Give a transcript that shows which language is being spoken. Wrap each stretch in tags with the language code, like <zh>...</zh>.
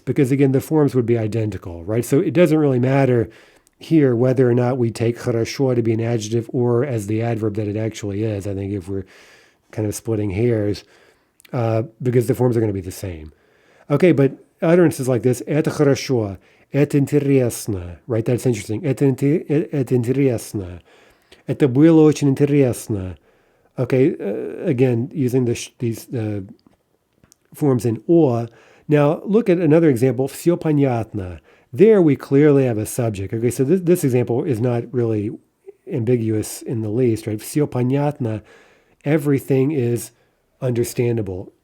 <en>Because again, the forms would be identical, right? So it doesn't really matter here whether or not we take хорошо to be an adjective or as the adverb that it actually is. I think if we're kind of splitting hairs, because the forms are going to be the same. Okay, but utterances like this,</en> <ru>это хорошо, это интересно,</ru> <en>right? That's interesting.</en> <ru>Это интересно. Это было очень интересно.</ru> <en>Okay, again, using these forms in or. Now, look at another example,</en> <ru>все понятно.</ru> <en>There we clearly have a subject. Okay, so this example is not really ambiguous in the least, right?</en> <ru>Все понятно,</ru> <en>everything is understandable.</en>